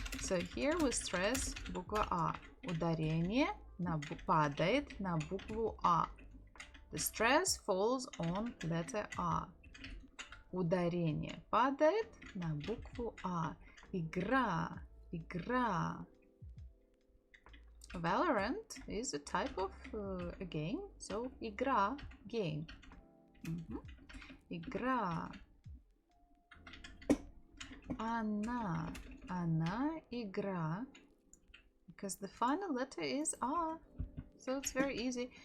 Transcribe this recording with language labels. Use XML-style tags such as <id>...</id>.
<en>So here we stress</en> <ru>буква А. Ударение падает на букву А.</ru> <en>The stress falls on letter A.</en> <ru>Ударение падает на букву А. Игра. Игра.</ru> <en>Valorant is a type of a game. So, игра, game.</en> <ru>Игра. Она. Она игра.</ru> <en>Because the final letter is A. So it's very easy.</en>